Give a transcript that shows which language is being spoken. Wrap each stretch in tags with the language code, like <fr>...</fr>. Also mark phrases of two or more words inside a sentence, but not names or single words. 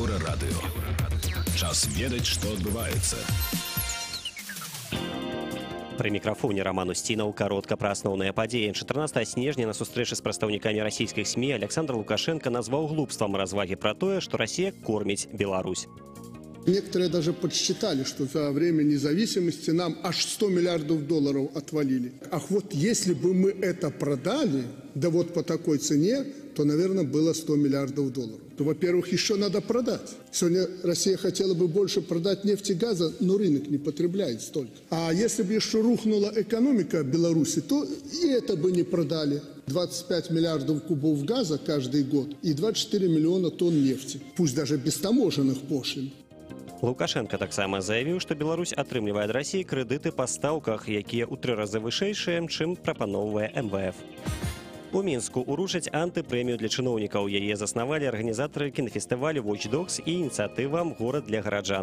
<be>Еўрарадыё. Час ведаць, што адбываецца. Пры мікрафоне Роман Устінаў, каротка пра асноўныя падзеі. 14 снежня на сустрэчы з прадстаўнікамі расійскіх СМІ Александр Лукашенко назваў глупствам развагі пра тое, што Расія корміць Беларусь.</be> <ru>Некоторые даже подсчитали, что за время независимости нам аж 100 миллиардов долларов отвалили. Ах, вот если бы мы это продали, да вот по такой цене, то, наверное, было 100 миллиардов долларов. То, во-первых, еще надо продать. Сегодня Россия хотела бы больше продать нефти и газа, но рынок не потребляет столько. А если бы еще рухнула экономика Беларуси, то и это бы не продали. 25 миллиардов кубов газа каждый год и 24 миллиона тонн нефти. Пусть даже без таможенных пошлин.</ru> <be>Лукашенко таксама заявіў, што Беларусь атрымлівае ад Расіі крэдыты па стаўках, якія ў 3 разы вышэйшыя, чым прапаноўвае МВФ. У Мінску уручаць антыпрэмію для чыноўнікаў. Яе заснавалі арганізатары кінафестывалю Watch Dogs і ініцыятыва «Горад для гараджан».</be>